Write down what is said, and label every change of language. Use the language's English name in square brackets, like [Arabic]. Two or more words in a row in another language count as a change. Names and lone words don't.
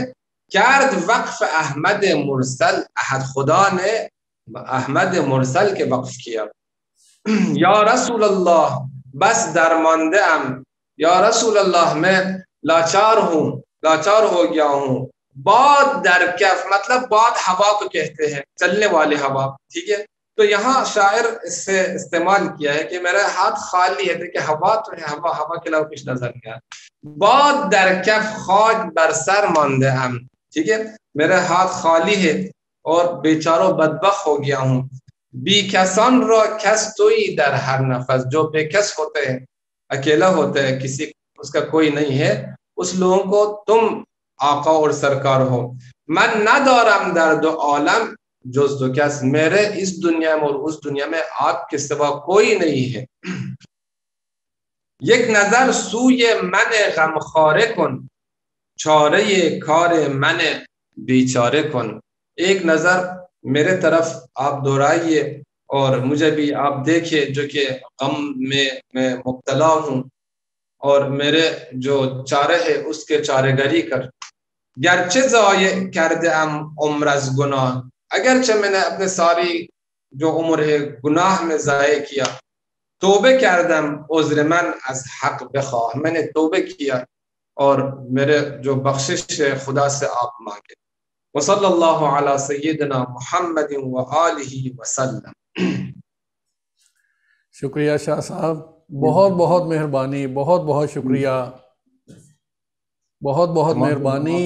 [Persian] کرد وقف احمد مرسل، [Urdu] احد خدا نے احمد مرسل کے وقف کیا. [Persian] یا رسول اللہ بس درمانده ام، [Arabic] یا رسول اللہ [Urdu] میں لاچار ہوں، لاچار ہو گیا ہوں. [Persian] باد در کف، [Urdu] مطلب باد ہوا کو کہتے ہیں، چلنے والے ہوا. ٹھیک ہے، تو یہاں شاعر اس سے استعمال کیا ہے کہ میرا ہاتھ خالی ہے، دیکھیں ہوا تو ہے، ہوا ہوا کے علاوہ کچھ نظر نہیں آیا. [Persian] باد در کف خاک بر سر مانده ام. [Urdu] ٹھیک ہے، میرا ہاتھ خالی ہے اور بیچارو بدبخت ہو گیا ہوں. [Persian] بی کسان را کس توئی در ہر نفس. [Urdu] جو بے کس ہوتے ہیں، اکیلا ہوتا ہے، کسی اس کا کوئی نہیں ہے، اس لوگوں کو تم آقا اور سرکار ہو. [Persian] من ندارم در دو عالم جز دو کس. [Urdu] میرے اس دنیا میں اور اس دنیا میں آپ کے سوا کوئی نہیں ہے. [Persian] یک نظر سوی من غمخواره کن، چاره کار من بیچاره کن. [Urdu] ایک نظر میرے طرف آپ دہرائیے اور مجھے بھی آپ دیکھیں جو کہ غم میں مبتلا ہوں، اور میرے جو چارہ ہے اس کے چارہ گری کر. [Persian] گرچه ضایع کرده ام عمر از گناه، [Urdu] اگرچہ میں نے اپنے ساری جو عمر ہے گناہ میں ضائع کیا. [Persian] توبہ کردم عذر من از حق بخواہ، [Urdu] میں نے توبہ کیا اور میرے جو بخشش ہے خدا سے آپ مانگے. [Arabic] وصلی اللہ علی سیدنا محمد و آلہ وسلم. [Urdu] شکریہ شاہ صاحب، بہت بہت مہربانی، بہت بہت شکریہ، بہت بہت مہربانی۔